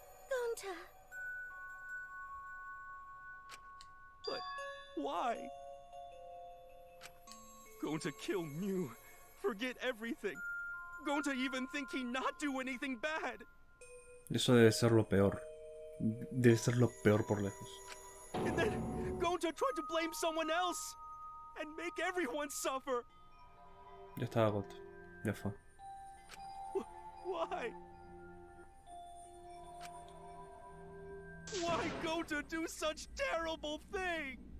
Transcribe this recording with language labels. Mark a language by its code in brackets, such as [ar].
[en] Gonta. But why? Gonta kill Mew, forget everything. Gonta even think he not do anything bad. [es] Eso debe ser lo peor. Debe ser lo peor por lejos. [en] And then Gonta tried to blame someone else and make everyone suffer. [es] Ya está agoto. Ya fue. [en] Why? Why Gonta do such terrible thing?